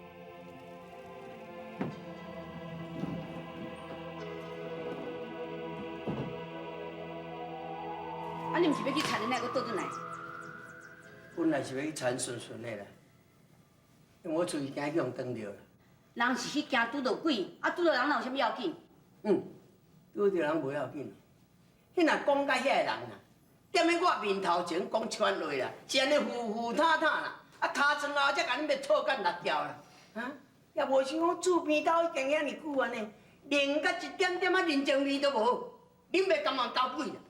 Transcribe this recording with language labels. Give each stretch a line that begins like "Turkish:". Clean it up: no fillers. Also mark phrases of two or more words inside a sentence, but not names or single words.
Min Nan Chinese: 啊，你毋是要去田恁那个倒转来？本来是要去田顺顺的啦，因为我出去惊去用撞着啦。人是去惊拄到鬼，啊拄到人哪有啥物要紧？拄到人无要紧，迄若讲甲遐个人啊，踮咧我面头前讲串话啦，是安尼糊糊塌塌啦，啊尻川后才甲恁要错干六条啦，也无想讲厝边头已经遐尼久安尼，连甲一点点仔人情味都无，恁袂甘愿交鬼啦？